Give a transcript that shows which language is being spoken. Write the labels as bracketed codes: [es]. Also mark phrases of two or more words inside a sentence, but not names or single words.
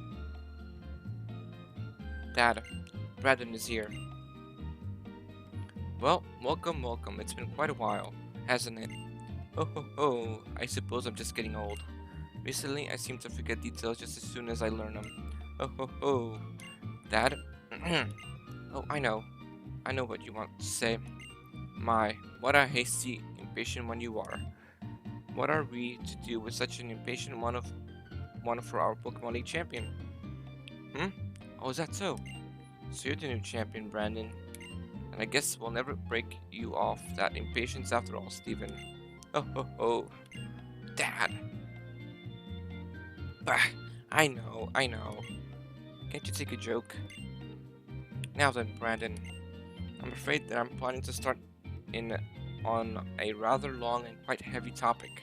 [en] Dad, Brandon is here. Well, welcome, welcome. It's been quite a while, hasn't it? Oh ho ho, I suppose I'm just getting old. Recently, I seem to forget details just as soon as I learn them. Oh ho ho. Dad? Oh, I know. I know what you want to say. My, what a hasty, impatient one you are. What are we to do with such an impatient one for our Pokemon League champion? Hmm? Oh, is that so? So you're the new champion, Brandon. And I guess we'll never break you off that impatience after all, Steven. Oh ho ho. Dad. Bah. I know. Can't you take a joke? Now then, Brandon. I'm afraid that I'm planning to start in on a rather long and quite heavy topic.